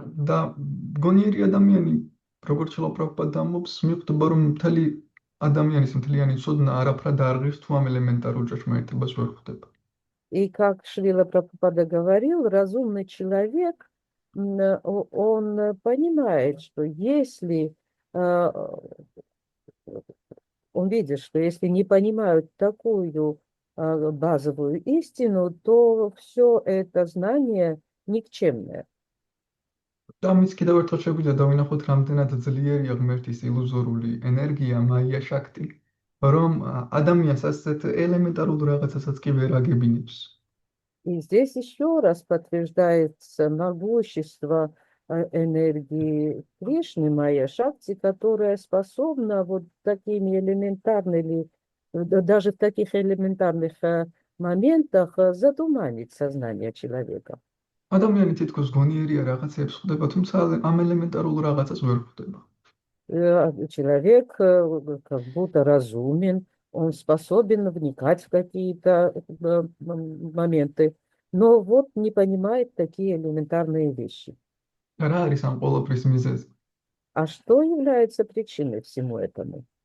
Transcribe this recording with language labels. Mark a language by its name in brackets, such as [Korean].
[Georgian] და გონიერი ადამიანი, როგორც ლაპრაპად ამბობს, მიხვდება, რომ მთელი ადამიანის მთლიანი ცოდნა არაფრად არღირს თუ ამ ელემენტარულ ჭეშმარიტებას ვერ ხვდება. [Russian] И как Шрила Прабхупада говорил, разумный человек, он понимает, что если он видит, что если не понимают такую базовую истину, то все это знание никчемное. [Georgian] და ამის კიდევ ერთხელ შეგვიძლია დავინახოთ, რამდენად ძლიერია ღმერთის ილუზორული ენერგია, მაია შაქტი, რომ ადამიანს ასეთ ელემენტარულ რაღაცასაც კი ვერ აგებინებს. [Russian] И здесь еще раз подтверждается могущество энергии Кришны, Майя Шакти, которая способна вот такими элементарными, даже в таких элементарных моментах затуманить сознание человека. [Georgian] ადამიანი თითქოს გონიერია რაღაცებს ხვდება, თუმცა ამ ელემენტარულ რაღაცას ვერ ხვდება. [Russian] Человек как будто разумен, он способен вникать в какие-то моменты, но вот не понимает такие элементарные вещи. [Georgian] რა არის ამ ყველაფრის მიზეზი? [Russian] А что является причиной всему этому?